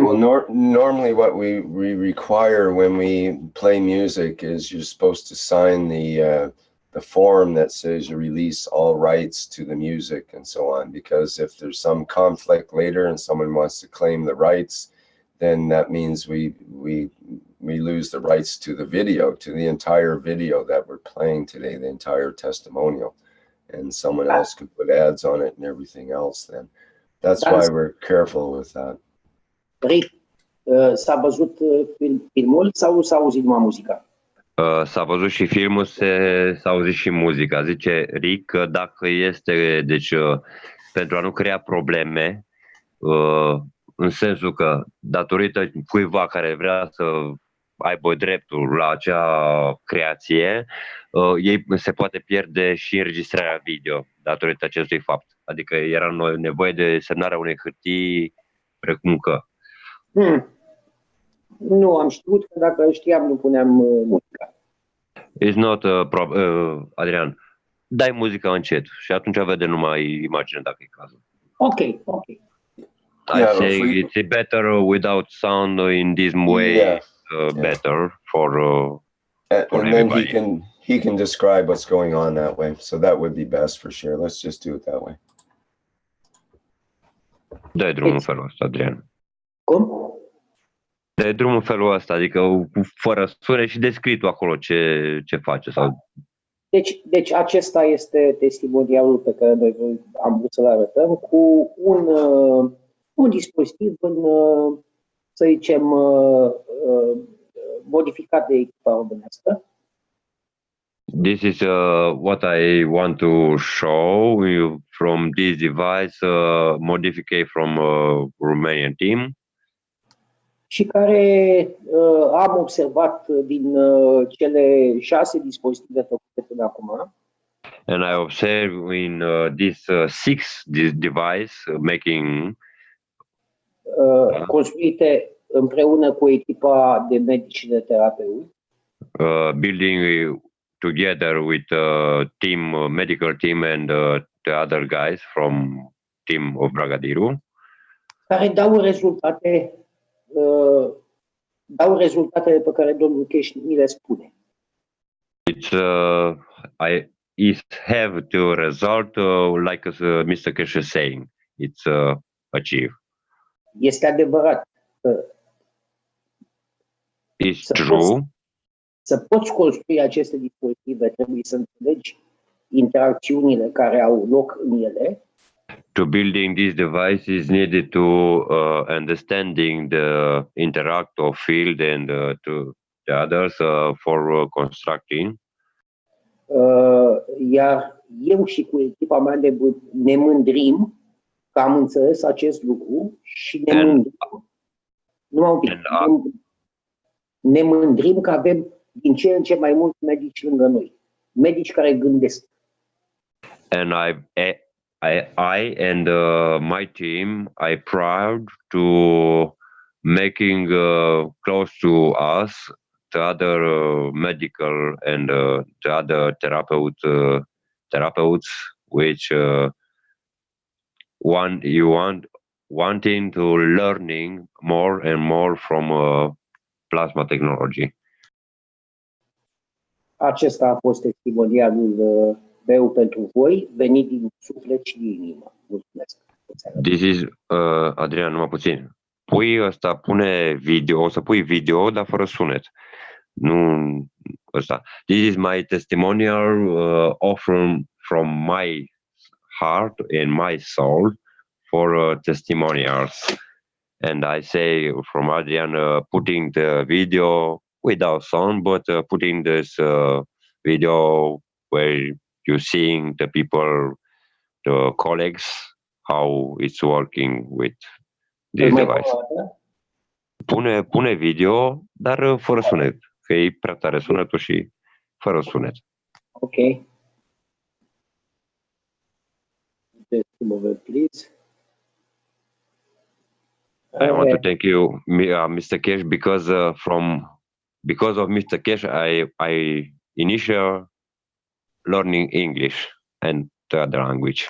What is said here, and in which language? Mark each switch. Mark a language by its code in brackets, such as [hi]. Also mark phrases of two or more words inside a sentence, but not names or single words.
[en] Well, normally what we require when we play music is you're supposed to sign the form that says you release all rights to the music and so on, because if there's some conflict later and someone wants to claim the rights, then that means we lose the rights to the video, to the entire video that we're playing today, the entire testimonial, and someone else could put ads on it and everything else. Then that's why we're careful with that. Rick, [ro] s-a văzut filmul sau s-a auzit numai muzica? S-a văzut și filmul, s-a auzit și muzica. Zice Rick că dacă este, deci pentru a nu crea probleme, în sensul că datorită cuiva care vrea să aibă dreptul la acea creație, ei se poate pierde și înregistrarea video datorită acestui fapt. Adică era nevoie de semnarea unei hârtii precum că. Nu, am știut că dacă știam nu puneam muzica. [en] It's not [ro] Adrian, dai muzica încet și atunci vede numai imagine dacă e cazul. Ok. [en] I say it's better without sound in this way, better for and everybody. then he can describe what's going on that way, so that would be best for sure. Let's just do it that way. [ro] Dă drumul în felul ăsta, Adrian. Cum? Dă drumul în felul ăsta, adică fără sune și descrii tu acolo ce face. Sau... Deci acesta este testimonialul pe care noi am vrut să-l arătăm cu un dispozitiv să zicem, modificat de echipa românească. [en] This is what I want to show you from this device, modified from Romanian team. [ro] Și care am observat din cele 6 dispozitive făcute până acum. [en] And I observe in this 6 device making [ro] construite împreună cu echipa de medici și de terapeuți. [en] Building together with team, medical team and the other guys from team of Bragadiru. [ro] Care dau rezultatele pe care domnul Cash mi le spune. [en] It have the result like Mr. Cash is saying. It's achieved. [ro] Este adevărat. [en] It's true. [ro] Să poți construi aceste dispozitive, trebuie să înțelegi interacțiunile care au loc în ele. [en] To building this device is needed to understanding the interact of field and to the others for constructing. [ro] Iar eu și cu echipa mea ne mândrim că am înțeles acest lucru și ne mândrim că avem din ce în ce mai mulți medici lângă noi. Medici care gândesc. [en] and I and my team I proud to making close to us the other medical and the other therapeutes which wanting to learning more and more from plasma technology. [ro] Acesta a fost testimonialul meu pentru voi, venit din suflet și din inimă. Mulțumesc. [en] This is [ro] Adrian, numai puțin. Pune video, o să pui video, dar fără sunet. Nu ăsta. [en] This is my testimonial offer from my heart and my soul for testimonials. And I say from Adrian, putting the video without sound, but putting this video where you seeing the people, the colleagues, how it's working with this device. [ro] Pune video, dar fără sunet, că e prea tare sunetul și fără sunet. [en] Ok. Just a moment, please. I want to thank you, Mr. Cash, because of Mr. Cash, I initial learning English and the other language.